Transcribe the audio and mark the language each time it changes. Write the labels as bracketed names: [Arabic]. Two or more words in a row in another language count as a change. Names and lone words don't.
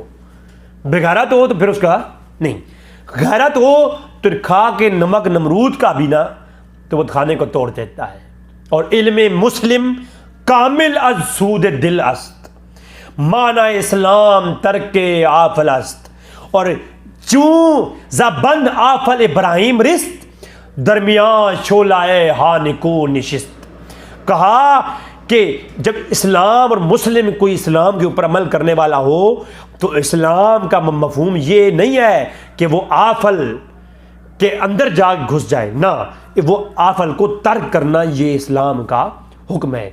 [Urdu] بغیرت ہو تو پھر اس کا نہیں، غیرت ہو تو کھا کے نمک نمرود کا بھی نا تو بت خانے کو توڑ دیتا ہے۔ اور [Persian] علم مسلم کامل از سود دل است، معنی اسلام ترک آفل است، اور چون زبند آفل ابراہیم رست درمیان شولائے ہانکو نشست۔ [Urdu] کہا کہ جب اسلام اور مسلم کوئی اسلام کے اوپر عمل کرنے والا ہو تو اسلام کا مفہوم یہ نہیں ہے کہ وہ آفل کے اندر جا گھس جائے، نہ، وہ آفل کو ترک کرنا یہ اسلام کا حکم ہے۔